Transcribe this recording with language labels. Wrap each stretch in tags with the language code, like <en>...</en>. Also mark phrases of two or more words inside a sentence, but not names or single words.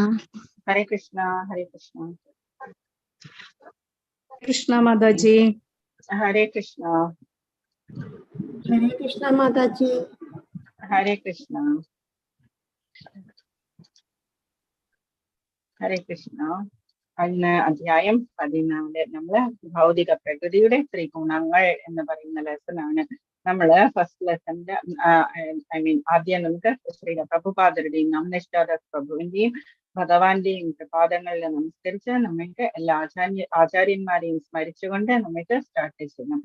<sa>हरे कृष्ण। हरे कृष्ण. कृष्ण माताजी. हरे कृष्ण. हरे कृष्ण माताजी. हरे कृष्ण। हरे कृष्ण.</sa> <ml>അധ്യായം 14 നമ്മള് ഭൗതിക പ്രകൃതിയുടെ ത്രിഗുണങ്ങൾ എന്ന് പറയുന്ന ലെസനാണ്. നമ്മള്</ml> <en>first lesson's</en> <ml>ആദ്യം നമുക്ക് ശ്രീല പ്രഭുപാദരുടെയും നമ്നിഷ്ഠാദാസ് പ്രഭുവിന്റെയും ഭഗവാന്റെയും പാദങ്ങളിൽ നമസ്കരിച്ച് നമുക്ക് എല്ലാ ആചാര്യന്മാരെയും സ്മരിച്ചുകൊണ്ട് നമുക്ക് സ്റ്റാർട്ട് ചെയ്യണം.</ml>